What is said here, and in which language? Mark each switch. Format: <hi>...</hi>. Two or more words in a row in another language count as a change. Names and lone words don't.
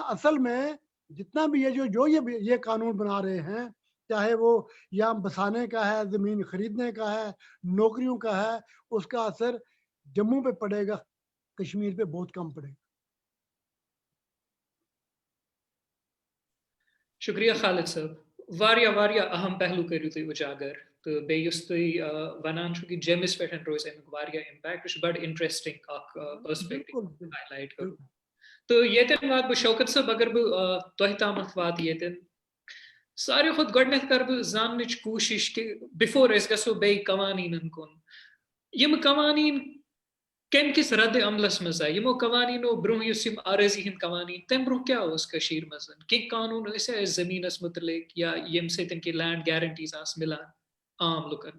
<ur>اصل میں جتنا بھی یہ قانون بنا رہے ہیں, چاہے وہ یہاں بسانے کا ہے, زمین خریدنے کا ہے, نوکریوں کا ہے, اس کا اثر جموں پہ پڑے گا, کشمیر پہ بہت کم پڑے گا. شکریہ خالد صاحب,</ur> <ks>واریاہ اہم پہلو کریو تُہۍ اجاگر, تو بیٚیہِ یُس تُہۍ وَنان چھُو کہ جیمِس پٮ۪ٹھ روزِ امیُک واریاہ اِمپیکٹ, یہِ چھُ بڑٕ اِنٹرسٹنگ اکھ</ks> <en>perspective highlight</en> <ks>کوٚرمُت. تہٕ ییٚتٮ۪ن واتہٕ بہٕ شوکت صٲب, اگر بہٕ تۄہہِ تامَتھ واتہٕ ییٚتٮ۪ن, ساروی کھۄتہٕ گۄڈٕنٮ۪تھ کَرٕ بہٕ زاننٕچ کوٗشِش کہِ بِفور أسۍ گژھو بیٚیہِ قوانیٖنن کُن, یِم قوانیٖن کَمہِ کِس رد عملس منٛز آیہِ, یِمو قوانیٖنو برونٛہہ یُس یِم آرٲضی ہٕنٛدۍ قوانیٖن, تَمہِ برونٛہہ کیٛاہ اوس کٔشیٖرِ منٛز, کینٛہہ قانوٗن ٲسیا اَسہِ زٔمیٖنس مُتعلق یا ییٚمہِ سۭتۍ کہِ</ks> <en>land guarantees</en> <ks>آسہٕ مِلان عام لُکن.</ks>